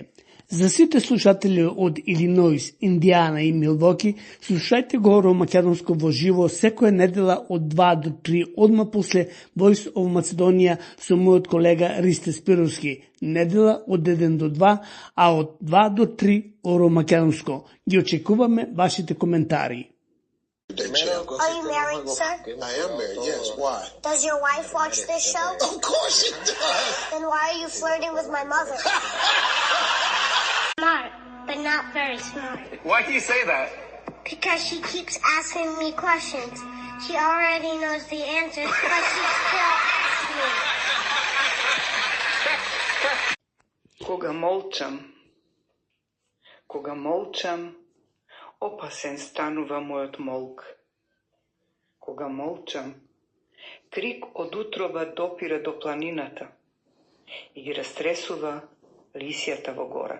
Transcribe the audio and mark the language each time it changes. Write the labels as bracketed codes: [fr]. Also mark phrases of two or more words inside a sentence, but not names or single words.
[mk] За сите слушатели од Илиноис, Индиана и Милвоки, слушајте го Оро Македонско во живо секоја недела од 2 до 3, одма после Voice of Macedonia со мојот колега Ристе Спировски. Недела од 1 до 2, а од 2 до 3 Оро Македонско. Ги очекуваме вашите коментари. [en] Are you married, sir? I am married, yes. Why? Does your wife watch this show? Of course she does. Then why are you flirting with my mother? Smart, but not very smart. Why do you say that? Because she keeps asking me questions. She already knows the answers, but she still asks me. [mk] Кога молчам, опасен станува мојот молк. Кога молчам, крик од утроба допира до планината и ги растресува лисијата во гора.